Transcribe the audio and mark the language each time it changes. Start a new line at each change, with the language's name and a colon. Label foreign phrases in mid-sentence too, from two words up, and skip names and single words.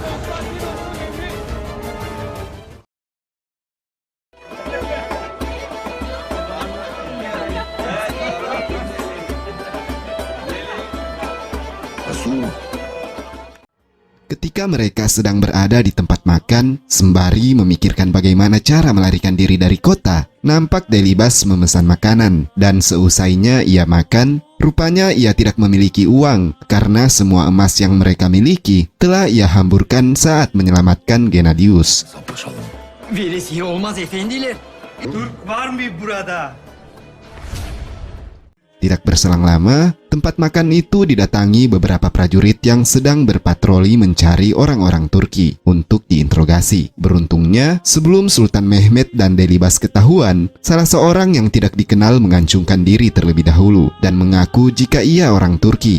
Indonesian: Ketika mereka sedang berada di tempat makan, sembari memikirkan bagaimana cara melarikan diri dari kota, nampak Delibas memesan makanan, dan seusainya ia makan, rupanya ia tidak memiliki uang karena semua emas yang mereka miliki telah ia hamburkan saat menyelamatkan Gennadius.
Turkish: Veresiye olmaz efendiler. Türk var mı burada?
Indonesian: Tidak berselang lama, tempat makan itu didatangi beberapa prajurit yang sedang berpatroli mencari orang-orang Turki untuk diinterogasi. Beruntungnya, sebelum Sultan Mehmet dan Delibas ketahuan, salah seorang yang tidak dikenal mengancungkan diri terlebih dahulu dan mengaku jika ia orang Turki.